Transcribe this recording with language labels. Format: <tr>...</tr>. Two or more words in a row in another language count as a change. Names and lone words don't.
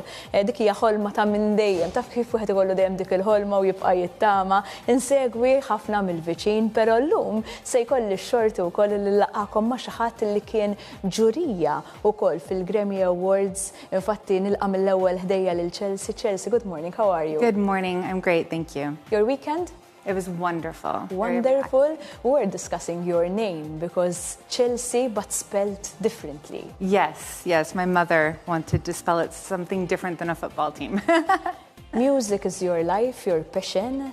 <mt>Dik hija ħolma ta' minn dejjem, taf kif wieħed ikollu dejjem dik il-ħolma u jibqa' jittama. Insegwi ħafna mill-viċin, però llum se jkolli x-xorti wkoll li laqgħakom ma' xi ħadd li kien ġurija wkoll fil-Grammy Awards. Infatti nilqa' mill-ewwel ħdejja lil Chellcy. Chellcy,</mt> <en>good morning. How are you? Good morning. I'm great, thank you. Your weekend? It was wonderful. Wonderful. We're discussing your name because Chellcy, but spelled differently. Yes, my mother wanted to spell it something different than a football team. Music is your life, your passion.</en>